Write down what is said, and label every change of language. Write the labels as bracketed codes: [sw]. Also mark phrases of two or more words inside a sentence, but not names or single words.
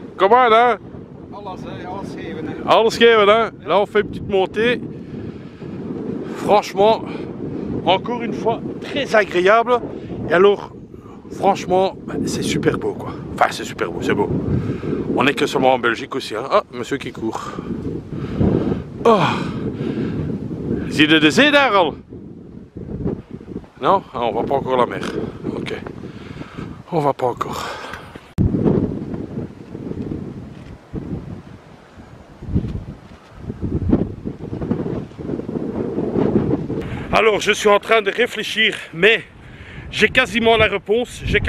[fr] comment là? [nl] Alles geven. Hè. Alles geven hein? [fr] Là on fait une petite montée. Franchement, encore une fois, très agréable. Et alors, franchement, c'est super beau quoi. Enfin c'est super beau, c'est beau. On n'est que seulement en Belgique aussi. Hein? Ah, monsieur qui court. [nl] Oh. Zie je de zee daar al? [fr] Non? Ah, on voit pas encore la mer. Ok. On va pas encore. Alors, je suis en train de réfléchir, mais j'ai quasiment la réponse.